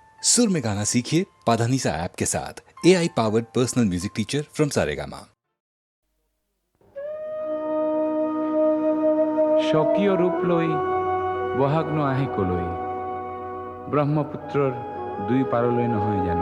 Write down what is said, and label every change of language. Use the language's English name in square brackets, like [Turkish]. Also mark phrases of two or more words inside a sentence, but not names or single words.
[Hindi] सुर में गाना सीखिए पाधानीसा ऐप के साथ। [English] AI powered personal music teacher from Saregama. [Assamese] স্বকীয় ৰূপ লৈ বহাগ ন আহে কলৈ, ব্ৰহ্মপুত্ৰৰ দুই পাৰলৈ নহয় জানো।